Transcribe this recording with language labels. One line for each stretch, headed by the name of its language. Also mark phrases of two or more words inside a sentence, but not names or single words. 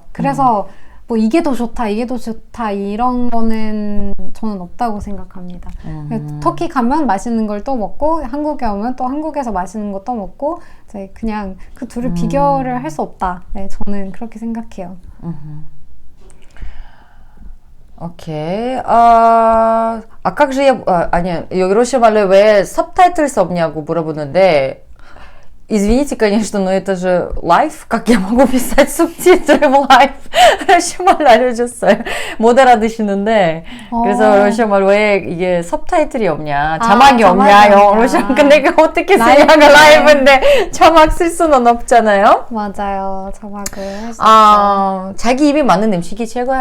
Korean: 그래서 뭐 이게 더 좋다 이런 거는 저는 없다고 생각합니다. 터키 가면 맛있는 걸 또 먹고 한국에 오면 또 한국에서 맛있는 거 또 먹고 이제 그냥 그 둘을 비교를 할 수 없다. 네, 저는 그렇게 생각해요.
Russian: Окей. Как же я...
Korean: 아니, 여기 러시아 말로 왜 서브타이틀스 없냐고 물어보는데
Russian: Извините, конечно, но это же лайв. Как я могу писать субтитры в лайв?
Korean: 러시아말 알려줬어요. 못 알아듣시는데. 그래서 러시아말 왜 이게 서브타이틀이 없냐, 자막이 없냐, 영어로. 근데 그 어떻게 쓰냐가 라이브인데 자막 쓸 수는 없잖아요. 맞아요. 자막을 할 수 아, 자기 입에 맞는 음식이 최고야.